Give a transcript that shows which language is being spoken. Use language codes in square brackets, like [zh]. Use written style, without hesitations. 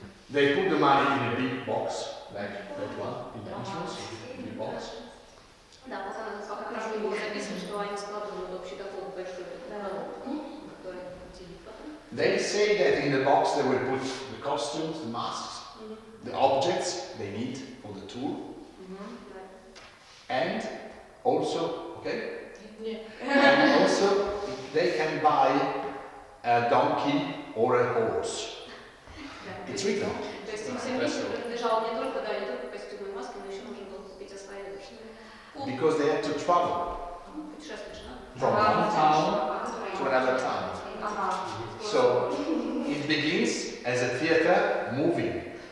[en] They put the money in a big box, like that one, in the entrance, in the box. [ru] Да, пока раз было записано, что они складывают общий доход в большую коробку, которую делят потом. [en] They say that in the box they will put the costumes, the masks, the objects they need for the tour, and also, okay? And also they can buy a donkey or a horse. It's written. [ru] То есть им всем вместе принадлежало не только костюмы и маски, но еще нужно было купить освоение. [en] Because they had to travel from one town to another town. So it begins as a theater moving.